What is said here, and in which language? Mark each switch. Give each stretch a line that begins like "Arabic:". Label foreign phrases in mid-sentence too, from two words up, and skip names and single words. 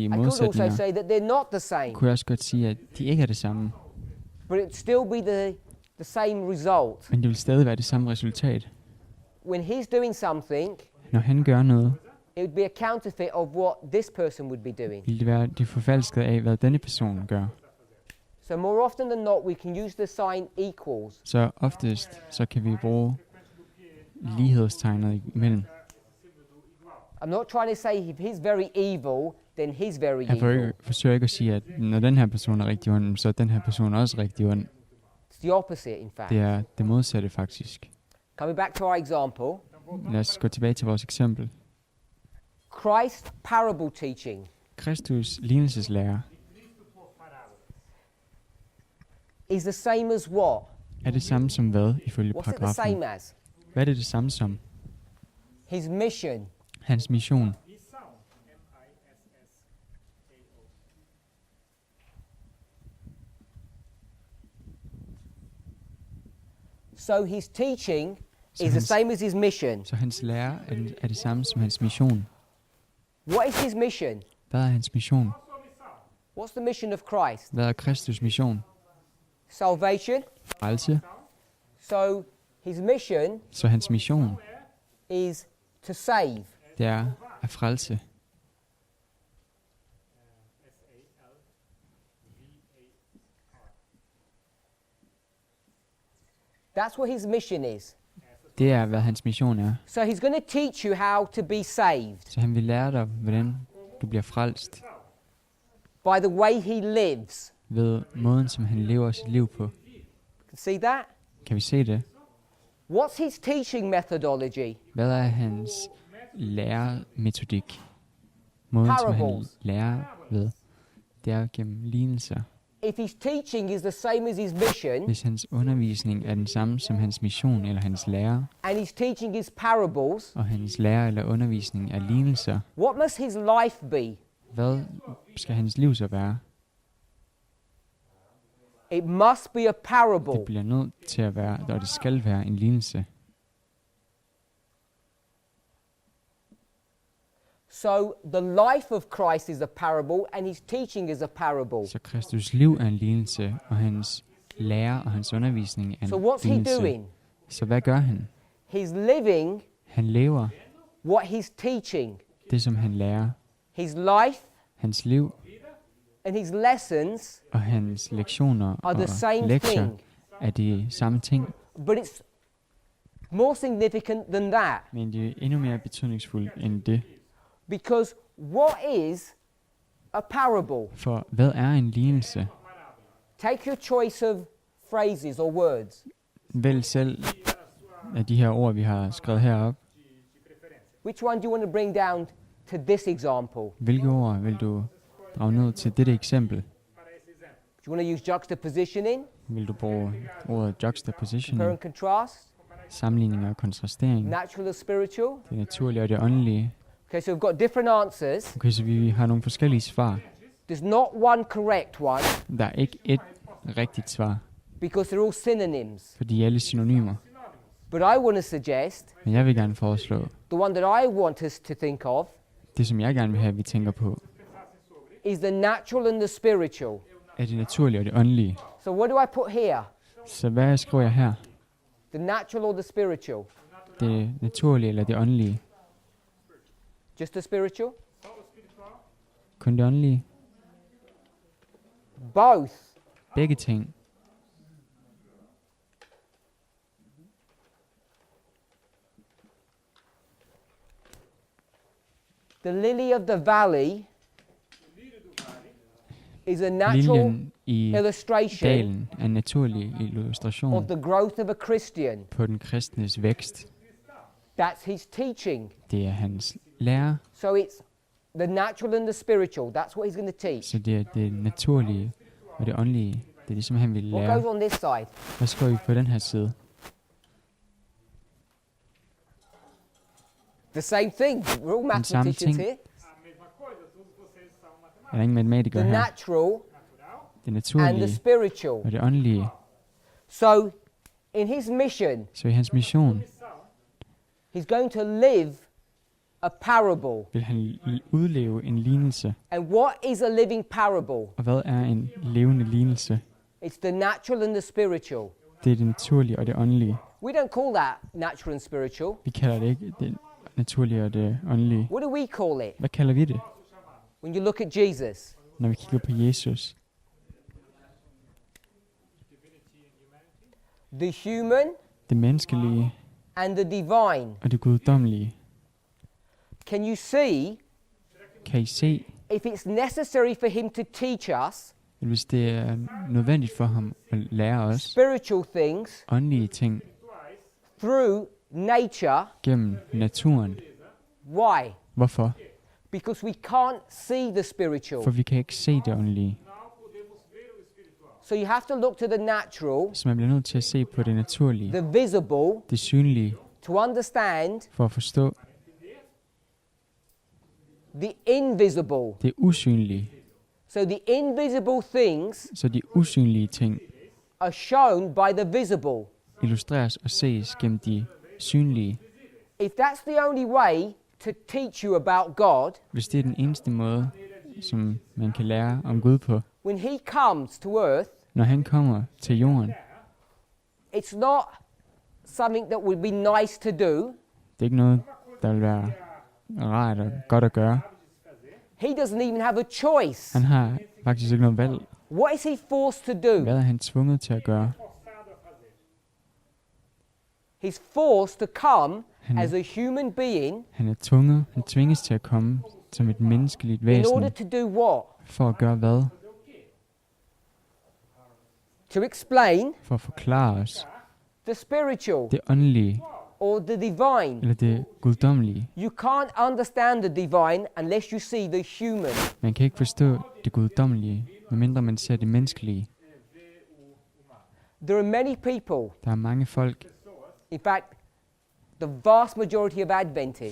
English: I could also
Danish: modsætninger,
English: say that they're not the same.
Danish: kunne jeg også godt sige, at de ikke er det samme.
English: But it'd still be the same result.
Danish: Men det vil stadig være det samme resultat.
English: When he's doing something,
Danish: Når han gør noget,
English: it would be a counterfeit of what this person would be doing.
Danish: vil det være det forfalskede af, hvad denne person gør.
English: So more often than not, we can use the sign equals.
Danish: Så oftest så kan vi bruge lighedstegnet imellem.
English: I'm not trying to say if he's very evil, then he's very
Danish: Jeg
English: evil.
Danish: forsøger ikke at sige, at når den her person er rigtig ond, så er den her person også rigtig ond.
English: It's the opposite, in fact.
Danish: Det er det modsatte faktisk.
English: Coming back to our example,
Danish: Lad os gå tilbage til vores eksempel.
English: Christ's parable teaching
Danish: Kristus lignelseslærer
English: is the same as what?
Danish: er det samme som hvad ifølge
English: What's it the
Danish: paragrafen?
English: same as?
Danish: Hvad er det samme som?
English: His mission.
Danish: Hans mission.
English: So his teaching is the same as his mission.
Danish: Så hans lære er det samme som hans mission.
English: What is his mission?
Danish: Hvad er hans mission?
English: What's the mission of Christ?
Danish: Hvad er Kristus mission?
English: Salvation.
Danish: Frelse.
English: So his mission
Danish: Så hans mission,
English: is to save.
Danish: det er at frelse.
English: That's what his mission is.
Danish: Det er, hvad hans mission er.
English: So he's going to teach you how to be saved
Danish: Så han vil lære dig, hvordan du bliver frelst
English: by the way he lives.
Danish: ved måden, som han lever sit liv på.
English: See that?
Danish: Kan vi se det?
English: What's his teaching methodology?
Danish: Hvad er hans læremetodik? Måden, som han
English: Parables.
Danish: lærer ved, det er gennem lignelser.
English: If his teaching is the same as his mission,
Danish: Hvis hans undervisning er den samme som hans mission eller hans lære,
English: and his teaching is parables,
Danish: og hans lære eller undervisning er lignelser,
English: what must his life be?
Danish: hvad skal hans liv så være?
English: It must be a
Danish: Det
English: parable.
Danish: bliver nødt til at være, og det skal være en lignelse.
English: So the life of Christ is a parable, and his teaching is a parable.
Danish: Så Kristus liv er en lignelse, og hans lære og hans undervisning er
English: So
Danish: en
English: what's he
Danish: lignelse.
English: doing?
Danish: Så hvad gør han?
English: He's living
Danish: Han lever
English: what he's teaching.
Danish: det, som han lærer.
English: His life
Danish: Hans liv
English: and his lessons
Danish: og hans lektioner
English: are the
Danish: og
English: same
Danish: lektier
English: thing,
Danish: er de samme ting,
English: but it's more significant than that,
Danish: men de er endnu mere betydningsfulde end det.
English: because what is a parable?
Danish: For hvad er en lignelse?
English: Take your choice of phrases or words.
Danish: Vælg selv af de her ord, vi har skrevet herop.
English: Which one do you want to bring down to this example?
Danish: Hvilke ord vil du drage ned til dette eksempel?
English: Do you want to use juxtapositioning,
Danish: Vil du bruge ordet
English: compare
Danish: juxtaposition,
English: and contrast,
Danish: sammenligning og kontrastering,
English: natural or spiritual?
Danish: det naturlige og det åndelige?
English: Okay, so we've got different answers.
Danish: Okay, så vi har nogle forskellige svar.
English: There's not one correct one,
Danish: Der er ikke et rigtigt svar,
English: because they're all synonyms.
Danish: for de er alle synonymer.
English: But I want to suggest
Danish: Men jeg vil gerne foreslå,
English: the one that I want us to think of
Danish: det som jeg gerne vil have, vi tænker på,
English: is the natural and the spiritual.
Danish: er det naturlige og det åndelige.
English: So what do I put here?
Danish: Så hvad skriver jeg her?
English: The natural or the spiritual?
Danish: Det naturlige eller det åndelige?
English: Just the spiritual?
Danish: Kun det åndelige?
English: Both.
Danish: Begge ting.
English: The lily of the valley is a natural
Danish: Liljen i
English: illustration
Danish: dalen er en naturlig illustration
English: of the growth of a Christian.
Danish: på den kristnes vækst.
English: That's his teaching.
Danish: Det er hans lære,
English: So it's the natural and the spiritual. That's what he's going to teach.
Danish: så det er det naturlige og det åndelige. Det er det, som han vil
English: What goes
Danish: lære.
English: on this side?
Danish: Hvad skriver vi på den her side?
English: The same thing. We're all
Danish: Den samme
English: mathematicians
Danish: ting.
English: here.
Danish: Er der ingen matematikere
English: The
Danish: her?
English: natural
Danish: Det
English: and the
Danish: naturlige
English: spiritual.
Danish: og det åndelige.
English: So in his mission,
Danish: Så i hans mission
English: he's going to live a parable.
Danish: vil han udleve en lignelse.
English: And what is a living parable?
Danish: Og hvad er en levende lignelse?
English: It's the natural and the spiritual.
Danish: Det er det naturlige og det åndelige.
English: We don't call that natural and spiritual.
Danish: Vi kalder det ikke det naturlige og det åndelige.
English: What do we call it?
Danish: Hvad kalder vi det,
English: When you look at Jesus,
Danish: når vi kigger på Jesus?
English: the human,
Danish: det menneskelige
English: and the divine.
Danish: og det guddommelige.
English: Can you see
Danish: Kan I se,
English: if it's necessary for him to teach us
Danish: at hvis det er nødvendigt for ham at lære os
English: spiritual things
Danish: åndelige ting
English: through nature?
Danish: gennem naturen?
English: Why?
Danish: Hvorfor?
English: Because we can't see the spiritual.
Danish: For vi kan ikke se det åndelige.
English: So you have to look to the natural,
Danish: Så man bliver nødt til at se på det naturlige,
English: the visible,
Danish: det synlige,
English: to understand
Danish: for at forstå
English: the invisible.
Danish: det usynlige.
English: So the invisible things
Danish: Så de usynlige ting
English: are shown by the visible.
Danish: illustreres og ses gennem de synlige.
English: If that's the only way to teach you about God,
Danish: Hvis det er den eneste måde, som man kan lære om Gud på,
English: when he comes to earth,
Danish: når han kommer til jorden,
English: it's not something that would be nice to do.
Danish: det er ikke noget, der vil være rart og godt at gøre.
English: He doesn't even have a choice.
Danish: Han har faktisk ikke noget valg.
English: What is he forced to do?
Danish: Hvad er han tvunget til at gøre?
English: He's forced to come
Danish: Han,
English: as a human being
Danish: han tvinges til at komme som et menneskeligt
English: in
Danish: væsen,
English: order to do what?
Danish: for at gøre hvad?
English: To explain
Danish: For at forklare os
English: the spiritual
Danish: det åndelige,
English: or the divine.
Danish: eller det guddommelige.
English: You can't understand the divine unless you see the human.
Danish: Man kan ikke forstå det guddommelige, medmindre man ser det menneskelige.
English: There are many people,
Danish: Der er mange folk,
English: in fact, the vast majority of Adventists,